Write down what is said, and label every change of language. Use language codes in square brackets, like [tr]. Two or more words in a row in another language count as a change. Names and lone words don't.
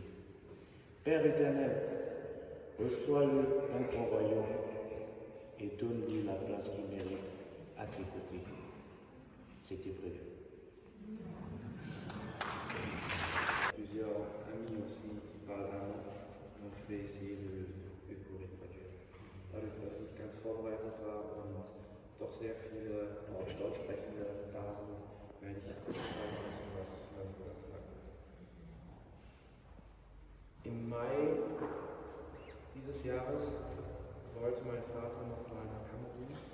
[fr] Père éternel, reçois-le dans ton royaume et donne-lui la place qu'il mérite à tes côtés. C'était prévu. Plusieurs amis aussi qui parlent allemand, donc je vais essayer de courir traduire. [de] Dadurch, dass ich ganz vorbereitet war und doch sehr viele auch Deutschsprechende da sind, werde ich kurz zusammenfassen, was mein Bruder gesagt hat. Im Mai dieses Jahres wollte mein Vater noch mal nach Kamerun.